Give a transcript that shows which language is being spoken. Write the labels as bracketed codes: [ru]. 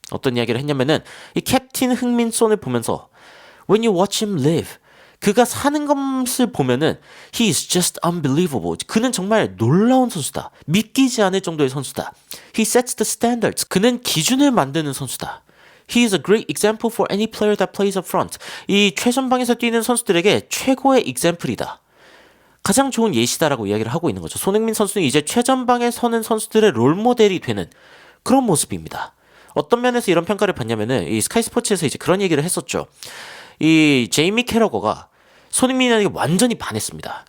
[ko] 어떤 이야기를 했냐면은 이 캡틴 흥민손을 보면서 [en] When you watch him live, [ko] 그가 사는 것을 보면은 [en] He is just unbelievable. [ko] 그는 정말 놀라운 선수다. 믿기지 않을 정도의 선수다. [en] He sets the standards. [ko] 그는 기준을 만드는 선수다. [en] He is a great example for any player that plays up front. [ko] 이 최전방에서 뛰는 선수들에게 최고의 example이다. 가장 좋은 예시다라고 이야기를 하고 있는 거죠. 손흥민 선수는 이제 최전방에 서는 선수들의 롤모델이 되는 그런 모습입니다. 어떤 면에서 이런 평가를 받냐면은 이 스카이 스포츠에서 이제 그런 얘기를 했었죠. 이 제이미 캐러거가 손흥민에게 완전히 반했습니다.